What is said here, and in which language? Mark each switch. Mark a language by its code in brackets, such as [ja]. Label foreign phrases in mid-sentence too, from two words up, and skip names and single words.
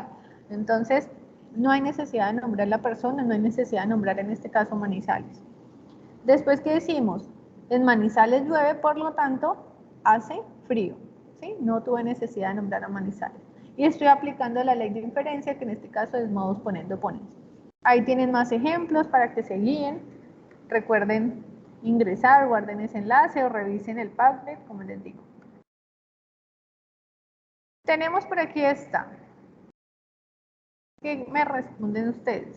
[es] Entonces, no hay necesidad de nombrar la persona, no hay necesidad de nombrar en este caso Manizales. Después, ¿qué decimos? En Manizales llueve, por lo tanto, hace frío, ¿sí? No tuve necesidad de nombrar a Manizales. y estoy aplicando la ley de inferencia, que en este caso es [la] modus ponendo ponens. [es] Ahí tienen más ejemplos para que se guíen. Recuerden ingresar, guarden ese enlace o revisen el Padlet, como les digo. Tenemos por aquí esta. ¿Qué me responden ustedes?